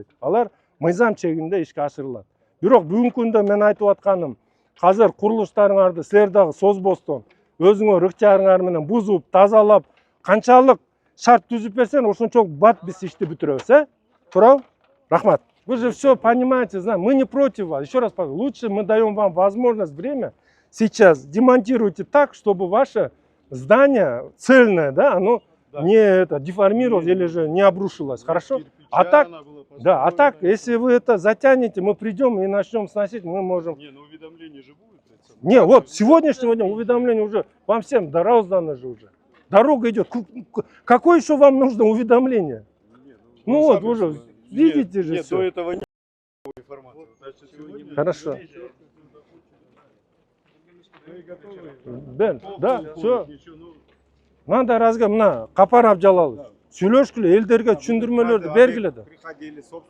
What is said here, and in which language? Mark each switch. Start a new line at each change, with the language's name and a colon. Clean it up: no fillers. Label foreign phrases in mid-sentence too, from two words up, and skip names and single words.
Kyrgyz: Алар мыйзам чегинде ишке ашырылат. Бирок бүгүнкү күндө мен айтып атканым, азыр курулуштарыңарды силер дагы созбостон өзүңөр ыктыярыңар менен бузуп, тазалап, канчалык шарт түзүп берсең, ошончолук бат биз ишти бүтүрөбүз, Туурабы? Рахмат.
Russian: Вы же все понимаете, мы не против вас. Еще раз повторю, лучше мы даем вам возможность, время. Сейчас демонтируйте так, чтобы ваше здание цельное, оно не деформировалось или же не обрушилось. Хорошо? А так, если вы это затянете, мы придем и начнем сносить, мы можем... Не, ну уведомление же будет. Не, вот с сегодняшнего дня уведомление уже вам всем раздано же уже. Дорога идет. Какое еще вам нужно уведомление? Ну вот, уже видите же все. До этого нет информации. Хорошо. Бен, да, все.
Kyrgyz: Мындай разга мына Капар Абжалалов сүйлөшкүлө элдерге түшүндүрмөлөрдү бергиле да.
Russian: Приходили, собственно.